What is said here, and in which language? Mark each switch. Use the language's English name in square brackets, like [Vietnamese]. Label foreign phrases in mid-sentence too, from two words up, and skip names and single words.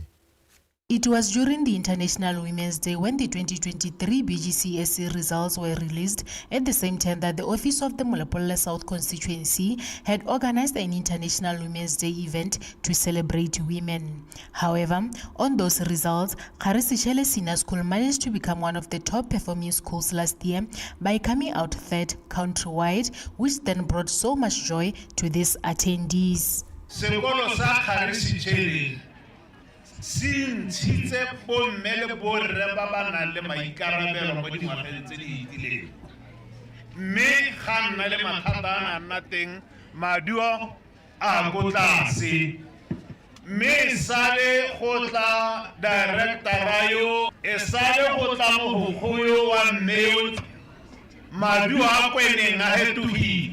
[English] It was during the International Women's Day when the 2023 BGCSE results were released, at the same time that the Office of the Molapolle South Constituency had organized an International Women's Day event to celebrate women. However, on those results, Kharis Senior School managed to become one of the top performing schools last year by coming out 3rd countrywide, which then brought so much joy to these attendees. [Tswana] Sekolo sa Kharis si ntshitse bomme le borre ba ba nang le maikarabelo mo dingwageng tse di itileng, mme ga nna le mathata a nna teng maduo a go tlase, mme sale go tla directora yo e sale go tla mogokgo yo wa mmeo maduo a kweneng a hetogile